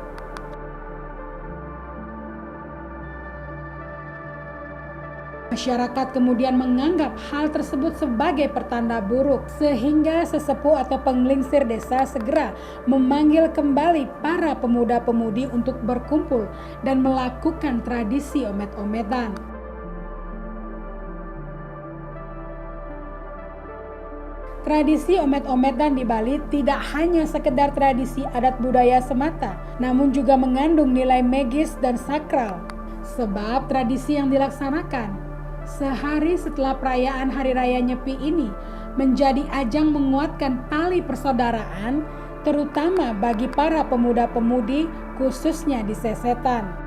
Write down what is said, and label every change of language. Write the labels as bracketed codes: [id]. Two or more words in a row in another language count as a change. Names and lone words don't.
[id] Masyarakat kemudian menganggap hal tersebut sebagai pertanda buruk, sehingga sesepuh atau penglingsir desa segera memanggil kembali para pemuda-pemudi untuk berkumpul dan melakukan tradisi omet-ometan. Tradisi omet-ometan di Bali tidak hanya sekedar tradisi adat budaya semata, namun juga mengandung nilai magis dan sakral. Sebab tradisi yang dilaksanakan sehari setelah perayaan Hari Raya Nyepi ini menjadi ajang menguatkan tali persaudaraan, terutama bagi para pemuda-pemudi khususnya di Sesetan.